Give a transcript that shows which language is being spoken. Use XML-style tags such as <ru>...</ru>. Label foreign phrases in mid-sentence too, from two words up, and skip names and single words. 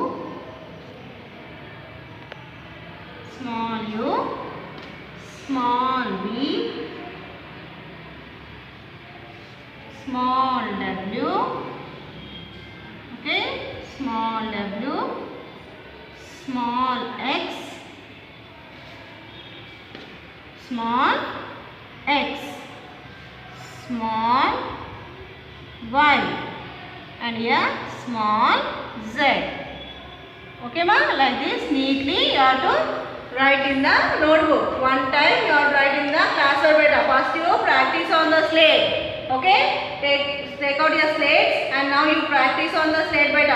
<en>small u, small v, small w, okay, small w, small x, small x, small y, and here small z. Okay ma, like this neatly you have to write in the notebook. One time you have to write in the classwork beta. First you practice on the slate. Okay, take out your slates and now you practice on the slate beta.</en>